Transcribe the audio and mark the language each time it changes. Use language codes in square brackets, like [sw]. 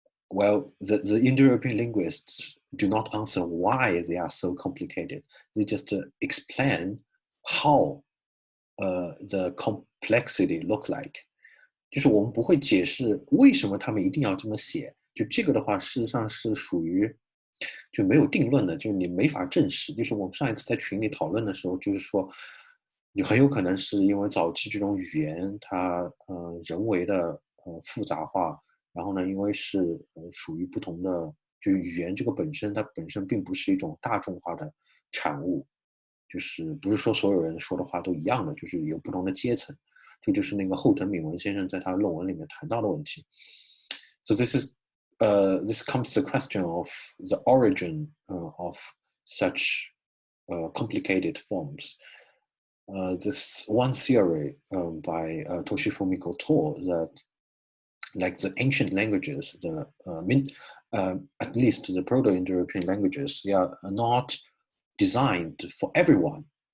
[en] Well, the Indo-European linguists do not answer why they are so complicated. They just explain how the complexity look like. [zh] 就是我们不会解释为什么他们一定要这么写。就这个的话，事实上是属于就没有定论的，就是你没法证实。就是我们上一次在群里讨论的时候，就是说，你很有可能是因为早期这种语言它人为的复杂化。然后呢，因为是属于不同的，就语言这个本身，它本身并不是一种大众化的产物，就是不是说所有人说的话都一样的，就是有不同的阶层。这就是那个后藤敏文先生在他的论文里面谈到的问题。 [en] So this comes to the question of the origin of such complicated forms. This one theory by Toshifumi Goto that like the ancient languages, at least the Proto-Indo-European languages, they are not designed for everyone.